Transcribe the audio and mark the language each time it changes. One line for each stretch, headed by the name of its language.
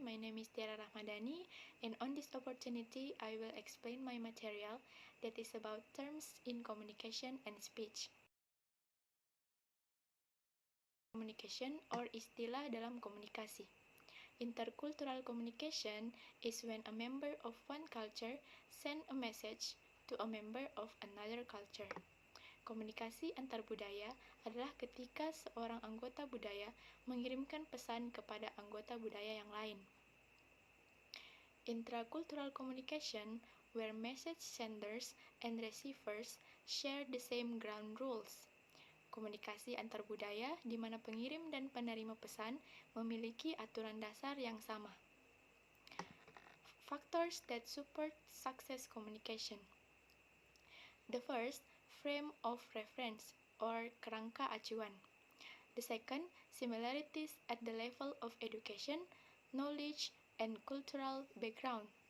English: My name is Tiara Rahmadani, and on this opportunity, I will explain my material that is about terms in communication and speech. Communication or
Indonesian: istilah dalam komunikasi.
English: Intercultural communication is when a member of one culture send a message to a member of another culture.
Indonesian: Komunikasi antar budaya adalah ketika seorang anggota budaya mengirimkan pesan kepada anggota budaya yang lain.
English: Intracultural communication, where message senders and receivers share the same ground rules.
Indonesian: Komunikasi antar budaya di mana pengirim dan penerima pesan memiliki aturan dasar yang sama.
English: Factors that support success communication. The first, frame of reference or
Indonesian: kerangka acuan.
English: The second, similarities at the level of education, knowledge, and cultural background.